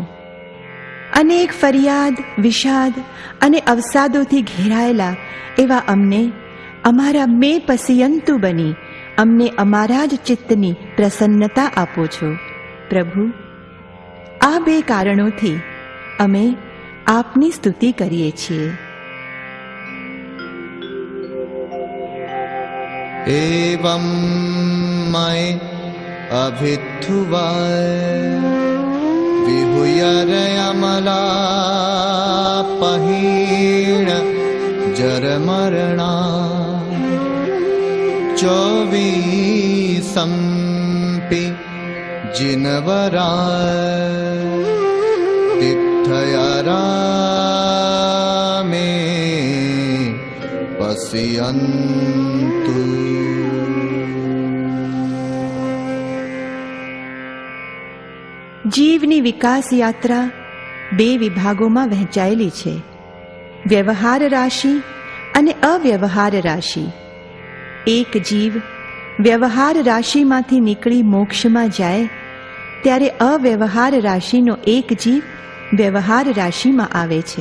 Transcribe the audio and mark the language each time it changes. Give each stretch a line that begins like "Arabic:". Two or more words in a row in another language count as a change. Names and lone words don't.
Gujarati: અનેક ફરિયાદ, વિષાદ અને અવસાદોથી ઘેરાયેલા એવા અમને અમારા
Prakrit languages: મે પસિયંતુ
Gujarati: બની અમને અમારા જ ચિત્તની પ્રસન્નતા આપો છો. પ્રભુ, આ બે કારણોથી અમે આપની સ્તુતિ કરીએ છીએ.
Prakrit languages: एवं मय अभिथुवाय विहुयरयमला पहीण जरमरणा चौवीसंपि जिनवरा तिथयरा में पश्यन्तु.
Gujarati: જીવની વિકાસ યાત્રા બે વિભાગોમાં વહેંચાયેલી છે: વ્યવહાર રાશિ અને અવ્યવહાર રાશિ. એક જીવ વ્યવહાર રાશિમાંથી નીકળી મોક્ષમાં જાય ત્યારે અવ્યવહાર રાશિનો એક જીવ વ્યવહાર રાશિમાં આવે છે.